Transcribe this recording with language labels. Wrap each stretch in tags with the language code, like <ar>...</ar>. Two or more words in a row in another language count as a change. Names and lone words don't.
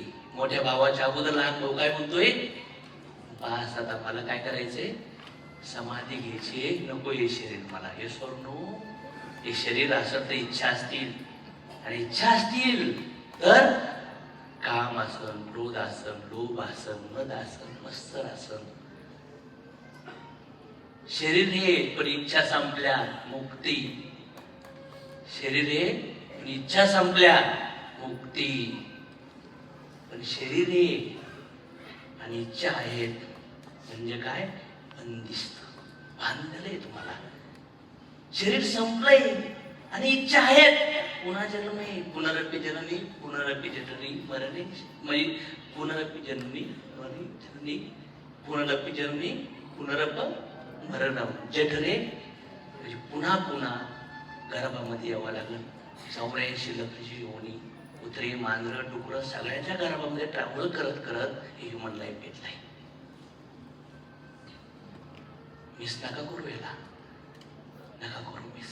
<mr>मोठ्या भावाच्या अगोदर लहान भाऊ काय म्हणतोय, बास आता मला काय करायचंय, समाधी घ्यायची, नको हे शरीर मला. हे सोडणं. हे शरीर असं तर इच्छा असतील, आणि इच्छा असतील तर काम आसन, क्रोध आसन, लोभ आसन, मद आसन, मत्सर आसन. शरीर हे पण इच्छा संपल्या मुक्ती. शरीर हे पण इच्छा संपल्या मुक्ती. पण शरीर हे आणि इच्छा आहेत म्हणजे काय, बंदिस्त, बांधलेलं आहे तुम्हाला. शरीर संपलंय आणि इच्छा आहेत. पुन्हा जन्मे,</mr> <sa>पुनरपी जननी, पुनरपी जननी मरणे, म्हणजे पुनरपी जननी जननी, पुनरपी जननी, पुनरप मरणम.</sa> <mr>जठरे म्हणजे पुन्हा गर्भामध्ये यावं लागलं. 84 लक्ष योनी, कुत्री, मांजरं, डुकरं सगळ्यांच्या गर्भामध्ये ट्रॅव्हल करत हे</mr> <en>human life</en> <mr>घेतलंय. मिस नका करू, याला नका करू मिस.</mr>